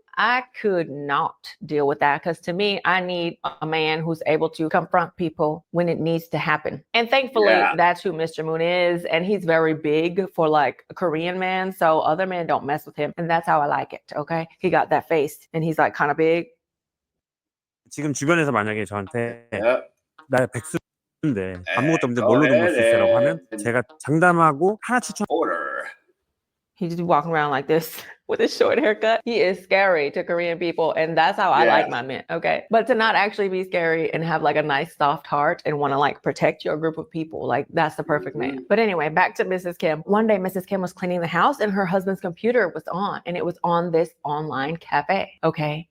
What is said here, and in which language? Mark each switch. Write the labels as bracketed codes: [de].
[en] I could not deal with that because to me, I need a man who's able to confront people when it needs to happen. And thankfully, that's who Mr. Moon is. And he's very big for like a Korean man. So other men don't mess with him. And that's how I like it. Okay. He got that face and he's like kind of big. [ko] 지금 주변에서 만약에 저한테 나 백수인데 아무것도 없는데 뭘로 돈 벌 수 있어라고 하면 제가 장담하고 하나 추천. [en] Order. He just be walking around like this with his short haircut. He is scary to Korean people, and that's how I like my men, okay? But to not actually be scary and have like a nice soft heart and want to like protect your group of people, like that's the perfect man. But anyway, back to Mrs. Kim. One day, Mrs. Kim was cleaning the house and her husband's computer was on, and it was on this online cafe, okay?